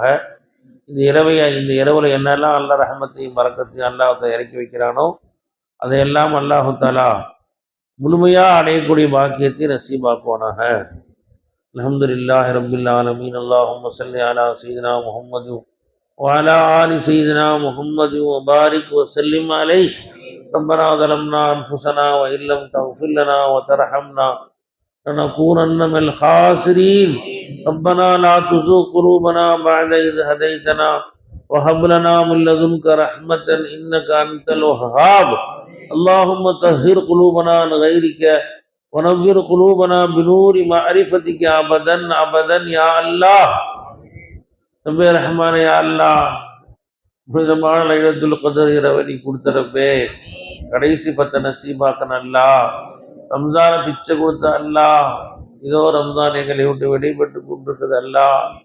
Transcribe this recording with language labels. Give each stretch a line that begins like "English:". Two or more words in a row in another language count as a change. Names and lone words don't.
Tamil: இந்த இரவில் என்னெல்லாம் அல்லாஹ் ரஹமத்தையும் பரக்கத்தையும் அல்லாஹ் இறக்கி வைக்கிறானோ அதையெல்லாம்
Arabic: الله تعالى
Tamil: முழுமையாக அடையக்கூடிய பாக்கியத்தை நசீபாக்குவானாக.
Arabic: الحمد لله رب العالمين. اللهم صل على سيدنا محمد وعلى آل سيدنا محمد وبارك وسلم عليه. ربنا ظلمنا أنفسنا وإن لم تغفر لنا وترحمنا لنكونن من الخاسرين. ربنا لا تزغ قلوبنا بعد إذ هديتنا وهب لنا من لدنك رحمة إنك أنت الوهاب. اللهم طهر قلوبنا عن غيرك ونور قلوبنا بنور معرفتك أبدا أبدا يا الله.
Tamil: ரப்பே ரஹ்மானே, யா அல்லாஹ், புனிதமான லைலத்துல் கத்ர் இரவை நீ கொடுத்த ரப்பே, கடைசி 10 நசீபாக்கன் அல்லாஹ். ரம்ஜானை பிச்சை கொடுத்த அல்லாஹ், இதோ ரம்ஜான் எங்களை விட்டு வெளிப்பட்டு கொண்டிருக்குது அல்லாஹ்.